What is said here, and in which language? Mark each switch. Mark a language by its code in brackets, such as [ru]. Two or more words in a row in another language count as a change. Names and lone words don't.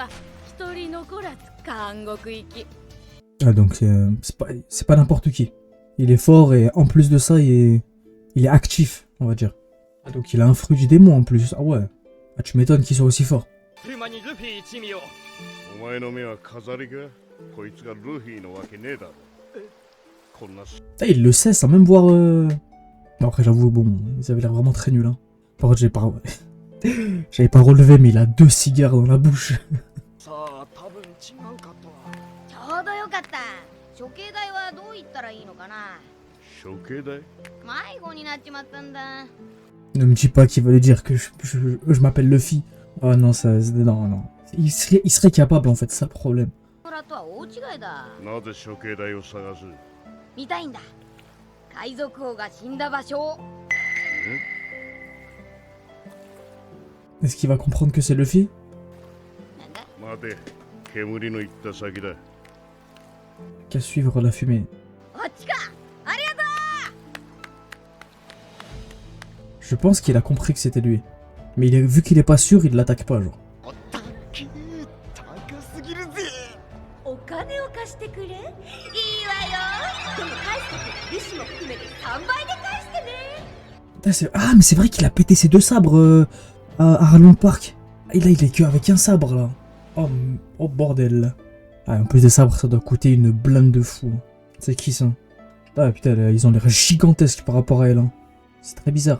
[fr] Ah donc c'est pas n'importe qui. Il est fort et en plus de ça, il est actif, on va dire. Ah, donc il a un fruit du démon en plus. Ah ouais. Ah, tu m'étonnes qu'il soit aussi fort. [ja] お前の目は飾りかこいつがルフィのわけねえだろこんな [fr] Ah, il le sait sans même voir... Bon, après j'avoue, bon, ils avaient l'air vraiment très nuls. Hein. Par contre, j'avais pas relevé, mais il a 2 cigares dans la bouche. [ja] さあ多分違うかとちょうどよかった処刑台はどう言ったらいいのかな処刑台迷子になっちまったんだ [fr] Ne me dis pas qu'il va lui dire que je m'appelle Luffy. Oh non, ça... Non, non. Il serait capable en fait, c'est ça le problème. [ja] 空とは大違いだなぜ処刑台を探す見たいんだ海賊王が死んだ場所を [fr] Est-ce qu'il va comprendre que c'est Luffy? [ja] なんだ待て煙の行った先だ [fr] Qu'à suivre la fumée. [ja] あっちかありがと [fr] Je pense qu'il a compris que c'était lui. Mais vu qu'il est pas sûr, il l'attaque pas, genre. 高すぎるぜお金を貸してくれいいわよでも返すとき利子も含めて3倍で返してね Putain, ah, mais c'est vrai qu'il a pété ses 2 sabres à Harlem Park. Et là, il est que avec un sabre, là. Oh bordel. Ah, en plus des sabres, ça doit coûter une blinde de fou. C'est qui, ça? Ah, putain, là, ils ont l'air gigantesques par rapport à elle. Hein. C'est très bizarre.